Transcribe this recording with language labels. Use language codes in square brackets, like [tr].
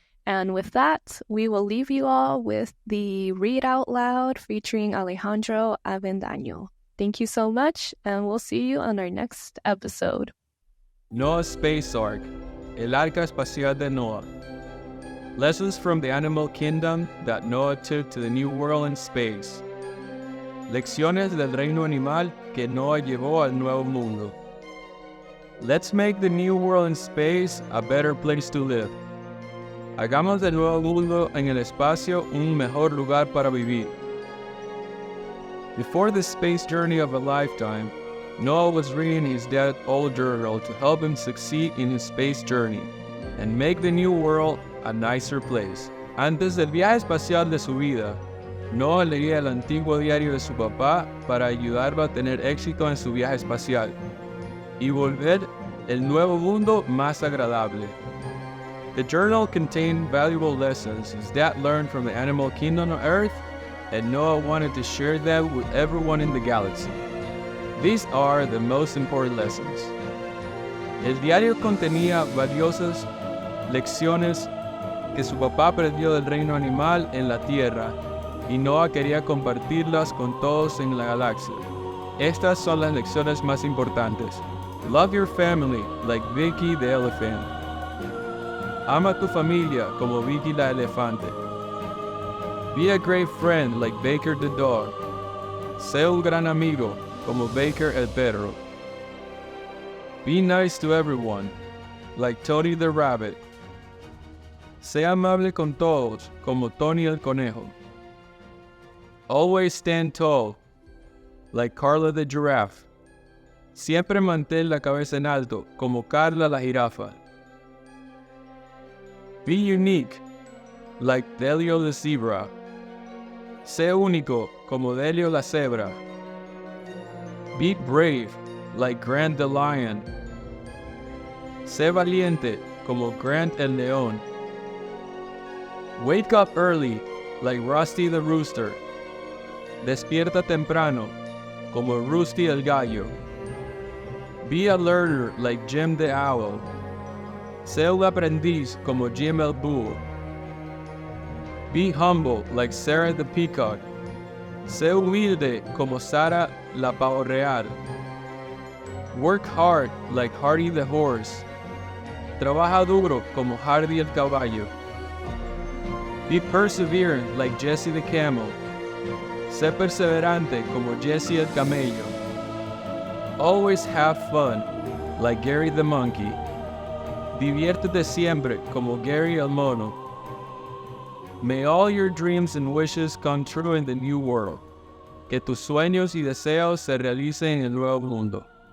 [en] And with that, we will leave you all with the Read Out Loud featuring Alejandro Avendaño. Thank you so much, and we'll see you on our next episode. Noah's Space Ark, [es] El Arca Espacial de Noah. [en] Lessons from the animal kingdom that Noah took to the new world in space. [es] Lecciones del reino animal que Noah llevó al nuevo mundo. [en] Let's make the new world in space a better place to live. [es] Hagamos del nuevo mundo en el espacio un mejor lugar para vivir. [en] Before the space journey of a lifetime, Noah was reading his dad's old journal to help him succeed in his space journey and make the new world a nicer place. [es] Antes del viaje espacial de su vida, Noah leía el antiguo diario de su papá para ayudarlo a tener éxito en su viaje espacial y volver el nuevo mundo más agradable. [en] The journal contained valuable lessons his dad learned from the animal kingdom on Earth, and Noah wanted to share them with everyone in the galaxy. These are the most important lessons. [es] El diario contenía valiosas lecciones que su papá aprendió del reino animal en la Tierra, y Noah quería compartirlas con todos en la galaxia. Estas son las lecciones más importantes. [en] Love your family like Vicky the elephant. [es] Ama a tu familia como Vicky la elefante. [en] Be a great friend like Baker the dog. [es] Sé un gran amigo como Baker el perro. [en] Be nice to everyone like Tony the rabbit. [es] Sé amable con todos como Tony el conejo. [en] Always stand tall like Carla the giraffe. [es] Siempre mantén la cabeza en alto como Carla la jirafa. [en] Be unique like Delio the zebra. [es] Sé único como Delio la cebra. [en] Be brave like Grant the lion. [es] Sé valiente como Grant el león. [en] Wake up early like Rusty the rooster. [es] Despierta temprano como Rusty el gallo. [en] Be a learner like Jim the owl. [es] Sé un aprendiz como Jim el búho. [en] Be humble like Sarah the peacock. [es] Sé humilde como Sara la pavo real. [en] Work hard like Hardy the horse. [es] Trabaja duro como Hardy el caballo. [en] Be perseverant like Jesse the camel. [es] Sé perseverante como Jesse el camello. [en] Always have fun like Gary the monkey. [es] Diviértete siempre como Gary el mono. [en] May all your dreams and wishes come true in the new world. [es] Que tus sueños y deseos se realicen en el nuevo mundo.